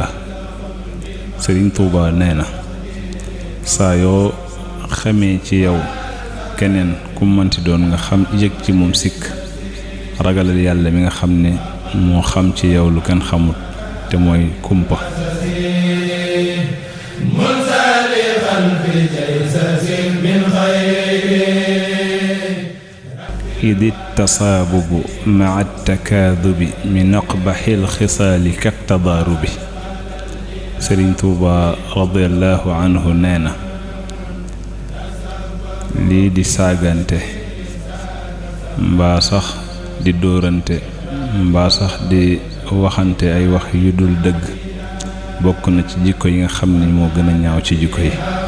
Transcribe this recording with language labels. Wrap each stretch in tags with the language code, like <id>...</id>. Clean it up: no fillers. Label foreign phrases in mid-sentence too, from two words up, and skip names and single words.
<wo>Sëriñ Tuuba nee na saa yoo xamee ci yow keneen ku mënti doon nga xam yëg ci moom sikk ragalal yàlla mi nga xam ne moo xam ci yow lu kenn xamut te mooy kumpa.</wo> <ar>إذ التصابب مع التكاذب من أقبح الخصال كالتضارب.</ar> <wo>Sëriñ Tuuba</wo> <ar>رضي الله عنه</ar> <wo>nee na lii di saagante mbaa sax di dóorante mbaa sax di waxante ay wax yu dul dëgg bokk na ci jikko yi nga xam ne moo gën a ñaaw ci jikko yi.</wo>